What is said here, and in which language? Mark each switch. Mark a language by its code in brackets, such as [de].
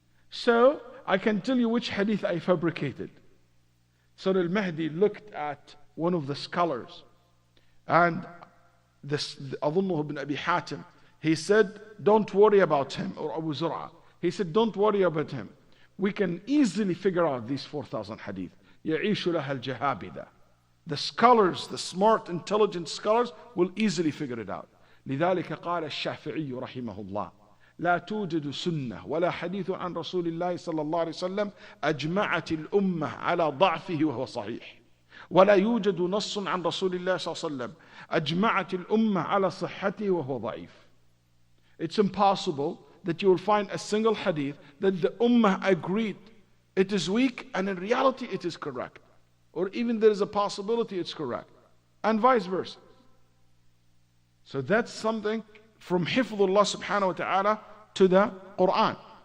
[en] So I can tell you which hadith I fabricated. So Al-Mahdi looked at one of the scholars and this [ar] أظنه [en] ibn Abi Hatim. He said, don't worry about him, or Abu Zur'a. He said, don't worry about him. We can easily figure out these 4,000 hadith. [ar] يَعِيشُ لَهَا الْجَهَابِدَةِ. [en] The scholars, the smart, intelligent scholars will easily figure it out. [ar] لذلك قال الشافعي رحمه الله لا توجد سنة ولا حديث عن رسول الله صلى الله عليه وسلم أجمعت الأمة على ضعفه وهو صحيح ولا يوجد نص عن رسول الله صلى الله عليه وسلم أجمعت الأمة على صحته وهو ضعيف. [en] It's impossible that you will find a single hadith that the ummah agreed it is weak and in reality it is correct. Or even there is a possibility it's correct. And vice versa. So that's something from Hifdullah subhanahu wa ta'ala to the Quran.